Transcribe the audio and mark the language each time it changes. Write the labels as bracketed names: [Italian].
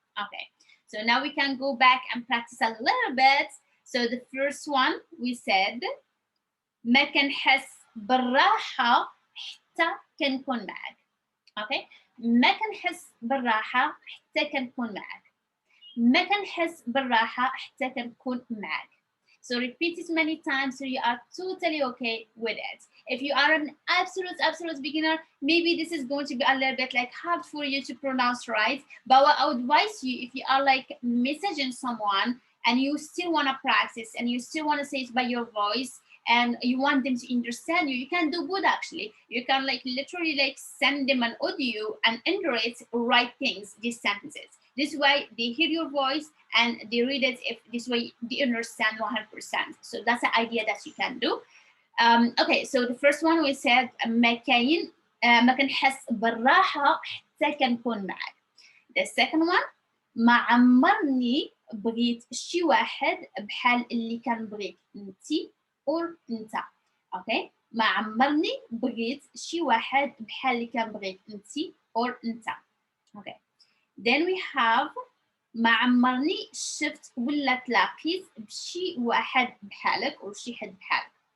[English] Okay, so now we can go back and practice a little bit. So the first one we said [Arabic] ما كنحس بالراحة حتى كنكون معك. Okay, ما كنحس بالراحة حتى كنكون معك. ما كنحس بالراحة حتى كنكون معك. [English] So repeat it many times so you are totally okay with it. If you are an absolute beginner, maybe this is going to be a little bit like hard for you to pronounce right. But what I would advise you, if you are like messaging someone and you still want to practice and you still want to say it by your voice and you want them to understand you, you can do good actually. You can like literally like send them an audio and iterate, write things, these sentences. This way they hear your voice and they read it. If this way they understand 100%. So that's the idea that you can do. Okay, so the first one we said [Arabic] ما كنحس بالراحة حتى كنكون معك. [English] The second one [Arabic] ما عمرني بغيت شي واحد بحال اللي كنبغيك انتي or انت. Okay, ما عمرني بغيت شي واحد بحال اللي كنبغيك انتي or انت. [English] Okay, then we have [Arabic] ما عمرني شفت ولا تلاقيت بشي واحد بحالك or شي حد بحالك.